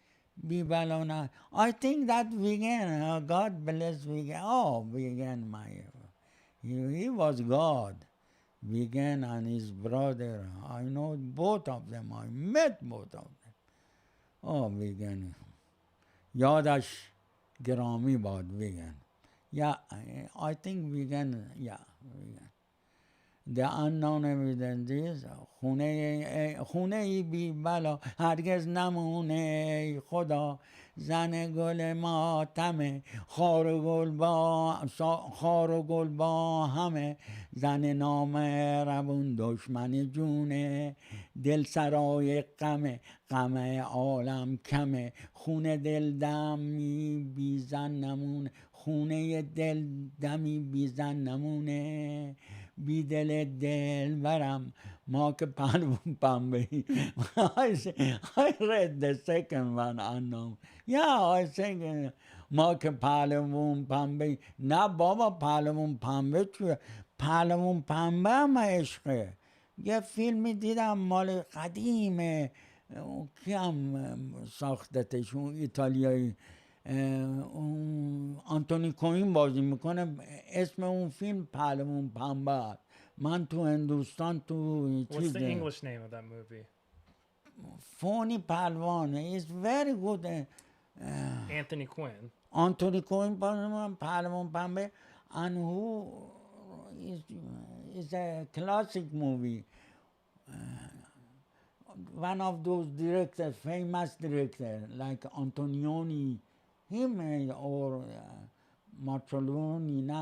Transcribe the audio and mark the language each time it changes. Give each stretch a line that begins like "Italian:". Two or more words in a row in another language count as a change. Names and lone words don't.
English: I think that vegan. God bless vegan. Vegan, he was God. Vegan and his brother. I know both of them. I met both of them. Vegan.
Persian: یادش گرامی باد vegan.
English: Yeah, I think vegan, vegan. The unknown evidence is
Persian: خونه ای بی بلا هرگز نمونه خدا. زن گل ماتمه خار و گل با همه. زن نام روون دشمن جونه. دل سرای غم عالم کمه. خونه دل دمی بی زن نمونه. خونه دل دمی بی زن نمونه. بی دل برم ما که پهلوون پنبه.
English: I read the second one unknown. Yeah, I think
Persian: ما که پهلوون پنبه. نه بابا پهلوون پنبه چیه؟ پهلوون پنبه هم عشقه. یه فیلمی دیدم مال قدیمه. کی هم ساختتشون ایتالیایی. آنتونی کوین بازی میکنه. اسم اون فیلم پهلوون پنبه. من تو هندوستان تو
English: What's the English name of that movie? فونی پهلوان. It's very good. Anthony Quinn.
Persian: آنتونی کوین پهلوان پنبه.
English: And who is a classic movie. one of those directors, famous director like Antonioni, him or Marcelloni, not